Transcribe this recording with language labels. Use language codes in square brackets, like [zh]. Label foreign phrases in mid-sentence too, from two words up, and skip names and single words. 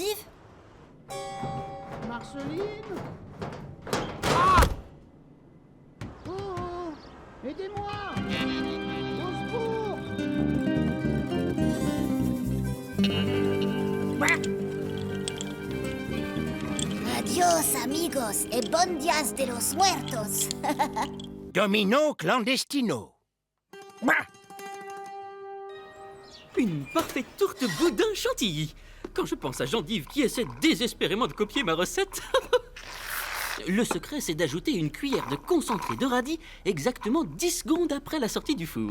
[fr] Marceline? Oh, aidez-moi! Au secours! [es] Adios, amigos, et bon dias de los muertos. [fr] Domino clandestino. Une parfaite tourte boudin chantilly. Quand je pense à Gendive qui essaie désespérément de copier ma recette... Le secret, c'est d'ajouter une cuillère de concentré de radis exactement 10 secondes après la sortie du four.